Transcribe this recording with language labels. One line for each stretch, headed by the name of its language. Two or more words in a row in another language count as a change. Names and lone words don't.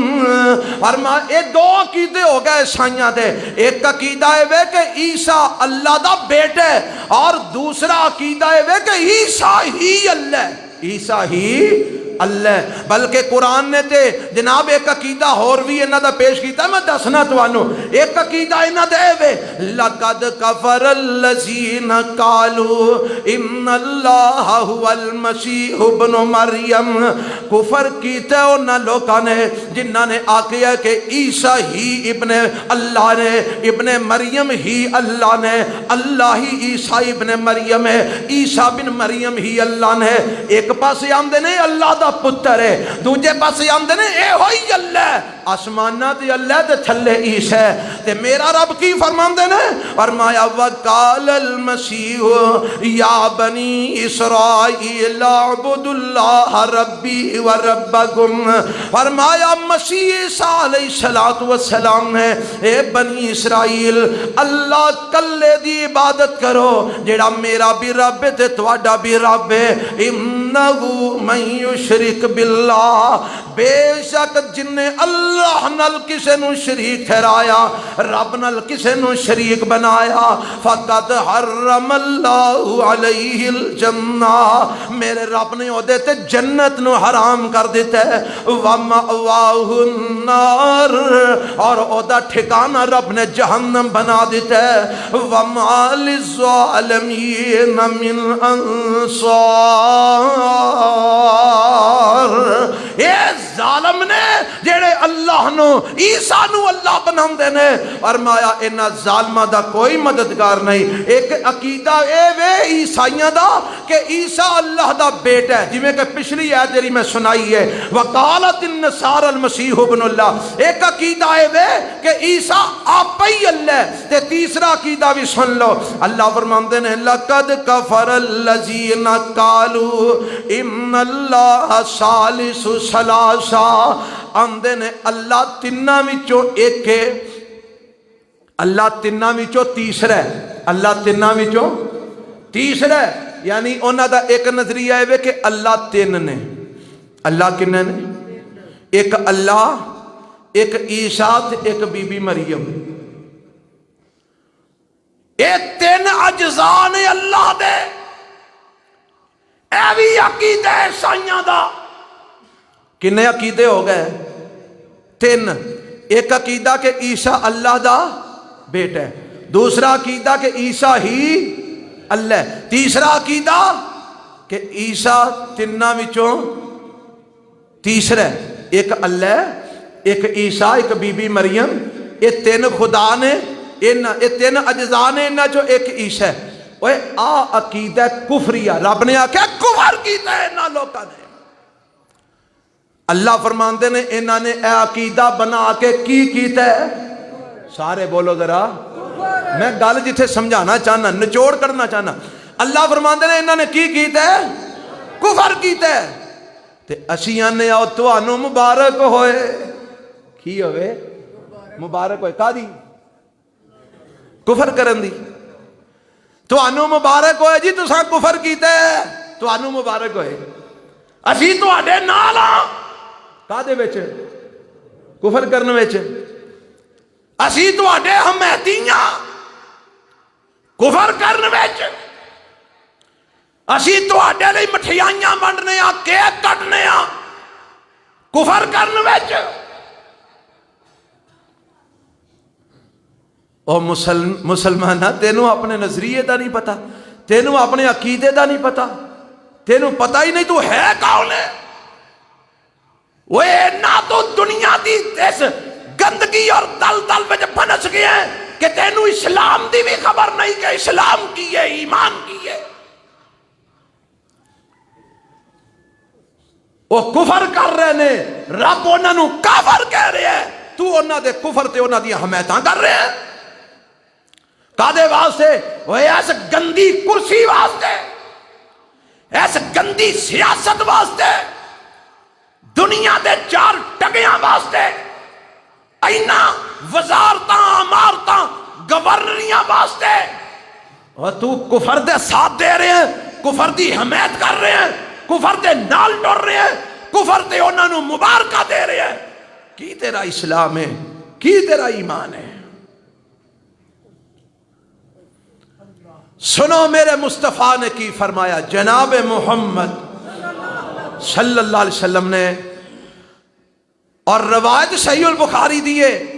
Punjabi: فرما اے 2 عقیدے ہو گئے عیسائیاں دے. ایک عقیدہ ہے کہ عیسیٰ اللہ دا بیٹا ہے اور دوسرا عقیدہ ہے کہ عیسیٰ ہی اللہ عیسیٰ ہی اللہ. بلکہ قرآن نے تے جناب ایک عقیدہ اور بھی انہاں دا پیش کیتا ہے میں دسنا توانوں. ایک عقیدہ انہاں دے وے
Arabic: لقد کفر الذین قالوا ان اللہ هو المسیح ابن مریم.
Punjabi: کفر کیتا ہے انہاں لوکاں نے جنہاں نے آکھیا کہ عیسیٰ ہی ابن اللہ نے ابن مریم ہی اللہ نے اللہ ہی عیسیٰ ابن مریم ہے عیسیٰ بن مریم ہی اللہ نے. ایک پاسے آمدے نے اللہ دا پتر ہے دوجے پاسے آمدے نے اے ہوئی اللہ آسمانہ تے اللہ تے تھلے عیسیٰ تے میرا رب کی فرماندے نے فرمایا
Arabic: وقال المسیح یا بنی اسرائیل اعبدوا اللہ ربی و ربکم.
Punjabi: فرمایا مسیح عیسیٰ
Arabic: علیہ السلام
Punjabi: نے اے بنی اسرائیل اللہ کلے دی عبادت کرو جیڑا میرا بھی رب ہے تے تواڈا بھی رب ہے.
Arabic: انہو من یشرک باللہ
Punjabi: بے شک جن نے اللہ نال کسے نو شریک ٹھہرایا رب نال کسے نو شریک بنایا
Arabic: فقد حرم اللہ علیہ الجنہ
Punjabi: میرے رب نے او دے تے جنت نو حرام کر دیتا ہے.
Arabic: وَمَأْوَاهُ النَّارُ
Punjabi: اور او دا ٹھکانہ رب نے جہنم بنا دیتا ہے.
Arabic: وَمَا لِلظَّالِمِينَ مِنْ أَنصَارٍ.
Punjabi: اے ظالم نے جڑے اللہ نو عیسیٰ نو اللہ بناندے نے فرمایا انہاں ظالماں دا کوئی مددگار نہیں. ایک عقیدہ اے وے عیسائیاں دا کہ عیسیٰ اللہ دا بیٹا ہے جویں کہ پچھلی آیت جڑی میں سنائی ہے
Arabic: وقالت النصارى المسیح ابن اللہ.
Punjabi: ایک عقیدہ اے وے کہ عیسیٰ آپ ہی اللہ ہے. تے تیسرا عقیدہ بھی سن لو اللہ فرماندے نے
Arabic: لقد کفر الذین قالوا ان اللہ ثالث ثلاثہ.
Punjabi: آندے نے اللہ تیناں وچوں ایک ہے اللہ تیناں وچوں تیسرا ہے اللہ تیناں وچوں تیسرا ہے. یعنی انہاں دا ایک نظریہ ہے کہ اللہ 3 نے. اللہ کنے نے؟ ایک اللہ ایک عیسیٰ ایک بی بی مریم. اے 3 اجزاء نے اللہ دے. اے بھی عقیدہ عیسائیاں دا. کنے عقیدے ہو گئے 3. ایک عقیدہ کہ عیسیٰ اللہ دا بیٹا ہے. دوسرا عقیدہ کہ عیسیٰ ہی اللہ ہے، تیسرا عقیدہ کہ عیسیٰ تناں وچوں تیسرا ہے، ایک اللہ ہے، ایک عیسیٰ، ایک بی بی مریم، یہ تین خدا نے، یہ تین اجزاء نے، انہاں چوں ایک عیسیٰ ہے۔ اوے آ عقیدہ کفریہ، رب نے آکھیا کفر کیتا ہے انہاں لوکاں نے۔ اللہ فرماندے نے انہاں نے اے عقیدہ بنا کے کی کیتا ہے؟ سارے بولو ذرا، میں گل جتھے سمجھانا چاہنا، نچوڑ کرنا چاہنا۔ اللہ فرماندے نے انہاں نے کی کیتا ہے؟ کفر کیتا ہے۔ تے اسی آنے آؤ تانوں مبارک ہوئے، کی ہوئے؟ مبارک ہوئے کا دی؟ کفر کرن دی۔ تانوں مبارک ہوئے جی تساں کفر کیتا ہے، تانوں مبارک ہوئے، اسی تواڈے نال ہاں کادے وچ؟ کفر کرن وچ۔ اسی تواڈے حمایتی ہاں کفر کرن وچ، اسی تواڈے لئی مٹھیائیاں ونڈنے آ، کیک کٹنے آ، کفر کرن وچ۔ او مسلمانہ تینوں اپنے نظریے دا نہیں پتا، تینوں اپنے عقیدے دا نہیں پتا، تینوں پتا ہی نہیں تو ہے کون ہے۔ وہ نہ تو دنیا دی اس گندگی اور دلدل وچ پھنس گیا ہے کہ تینوں اسلام دی بھی خبر نہیں کہ اسلام کی ہے، ایمان کی ہے۔ وہ کفر کر رہے نے، رب انہاں نوں کافر کہہ رہے ہیں، تو انہاں دے کفر تے انہاں دی حمایتاں کر رہے ہیں۔ کادے واسطے؟ وہ ایس گندی کرسی واسطے، ایس گندی سیاست واسطے، دنیا دے چار ٹگیاں واسطے، اینا وزارتاں، امارتاں، گورنریاں واسطے۔ اور تو کفر دے ساتھ دے رہے ہیں، کفر دی حمایت کر رہے ہیں، کفر دے نال ٹر رہے ہیں، کفر دے انہاں نوں مبارکہ دے رہے ہیں۔ کی تیرا اسلام ہے؟ کی تیرا ایمان ہے؟ سنو میرے مصطفیٰ نے کی فرمایا، جناب محمد
Arabic: صلی اللہ علیہ وسلم
Punjabi: نے، اور روایت صحیح البخاری دیئے،